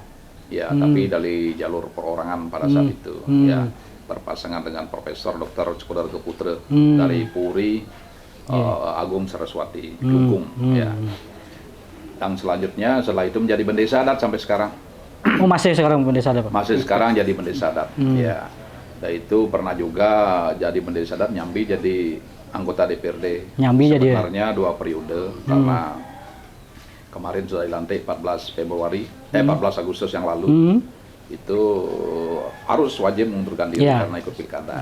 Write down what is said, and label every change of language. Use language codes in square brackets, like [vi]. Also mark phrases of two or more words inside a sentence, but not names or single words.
[id] Ya, tapi dari jalur perorangan pada saat itu. Ya, berpasangan dengan Profesor Dr. Cukudar Keputra dari Puri Agung Saraswati Dukung. Ya. Dan selanjutnya setelah itu menjadi bendesa adat sampai sekarang. Oh, masih sekarang bendesa adat, Pak? Masih sekarang jadi bendesa adat. Ya. Dan itu pernah juga jadi bendesa adat Nyambi, jadi anggota DPRD. Nyambi jadi. Sebenarnya 2 periode karena kemarin sudah dilantik 14 Agustus yang lalu. Itu harus wajib mengundurkan diri karena ikut pilkada.